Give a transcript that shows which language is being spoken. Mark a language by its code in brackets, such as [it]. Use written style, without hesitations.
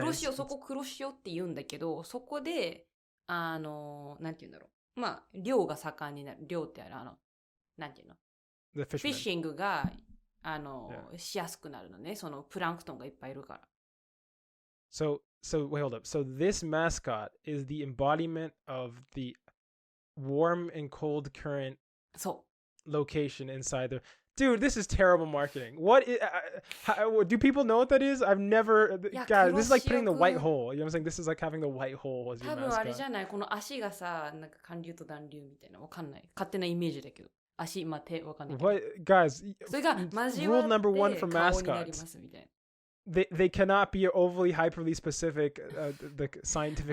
[ja] 黒潮、そこ黒潮って言うんだけど、そこで、なんて言うんだろう。まあ、漁が盛んになる。漁ってなんて言うの？フィッシングが、しやすくなるのね。そのプランクトンがいっぱいいるから。 [en] So wait, hold up. So this mascot is the embodiment of the warm and cold current location inside the... Dude, this is terrible marketing. What do people know what that is? I've never... God, this is like putting the white hole. You know what I'm saying? This is like having the white hole as your mascot. [ja] 多分あれじゃないこの足がさ、なんか寒流と暖流みたいな。わかんない。勝手なイメージだけど。足、まあ、手、わかんないけど。 [en] What? Guys, [ja] それが交わって [en] rule number one for [ja] 顔になりますみたいな。 [en] They cannot be overly hyperly specific the scientific